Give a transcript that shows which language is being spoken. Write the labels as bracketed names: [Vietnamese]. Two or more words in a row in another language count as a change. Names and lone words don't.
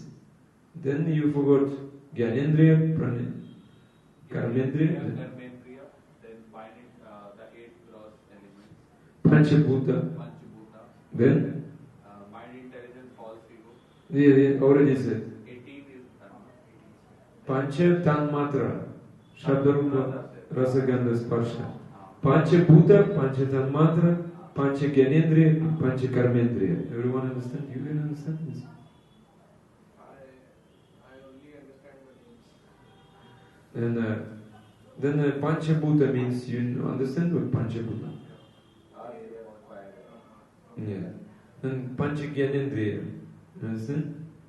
[English] Then you forgot [Sanskrit] ज्ञानेन्द्रिय, कर्मेन्द्रिय, [English] then find it, the 8 gross elements. Panchabhuta. Then Mind, intelligence, false ego. Yeah, already said. 18 is [Sanskrit] पञ्च तन्मात्र, शब्दरूप, रसगन्ध स्पर्श. पञ्च भूत, पञ्च तन्मात्र, पञ्च ज्ञानेन्द्रिय, पञ्च कर्मेन्द्रिय. [English] Everyone understand? You can understand this? I only understand what it means. And then [Sanskrit] पञ्च भूत [English] means, you understand what [Sanskrit] पञ्च भूत? [English] Yeah. And [Sanskrit] पञ्च ज्ञानेन्द्रिय, [English] you understand?